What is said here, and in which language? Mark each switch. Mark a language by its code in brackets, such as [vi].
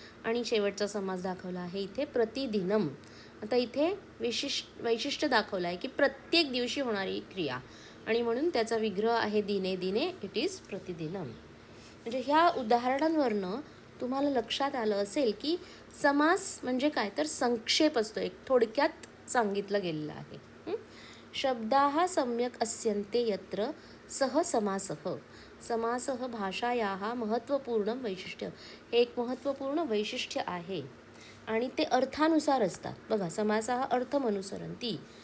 [mr] आणि शेवटचा समास दाखवला आहे इथे प्रतिदिनम. आता इथे वैशिष्ट्य दाखवलं आहे की प्रत्येक दिवशी होणारी क्रिया आणि म्हणून त्याचा विग्रह आहे [sa] दिने दिने [en] it is [mr] प्रतिदिनम. म्हणजे ह्या उदाहरणांवरनं तुम्हाला लक्षात आलं असेल की समास म्हणजे काय तर संक्षेप असतो, एक थोडक्यात सांगितलं गेलेलं आहे. [sa] शब्दाः सम्यक् अस्यन्ते यत्र सह समासः. समासः भाषायाः महत्त्वपूर्ण वैशिष्ट्य. [mr] हे एक महत्त्वपूर्ण वैशिष्ट्य आहे आणि ते अर्थानुसार असतात. [sa] बघा, समासः अर्थमनुसरन्ति.